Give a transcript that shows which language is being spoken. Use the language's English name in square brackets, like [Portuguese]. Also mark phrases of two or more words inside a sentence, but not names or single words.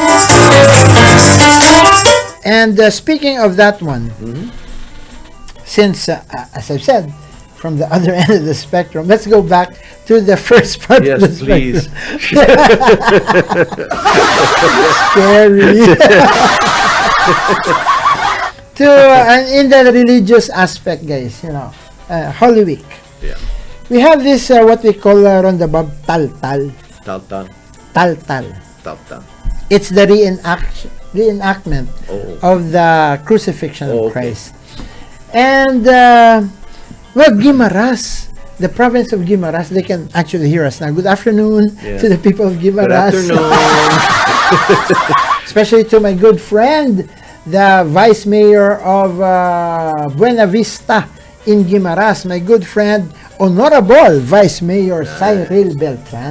[English] And speaking of that one, since, as I've said, from the other end of the spectrum, let's go back to the first part of the Yes, please. spectrum. Scary. To in the religious aspect, guys, you know, Holy Week. Yeah. We have this what we call Ronda Tal-Tal. Tal-tal. Tal-Tal. Tal-tal. It's the reenactment of the crucifixion of Christ. And well, Guimaras, the province of Guimaras, they can actually hear us now. Good afternoon to the people of Guimaras. Good afternoon. Especially to my good friend, the Vice Mayor of Buena Vista in Guimaras, my good friend, Honorable Vice Mayor Cyril Beltran.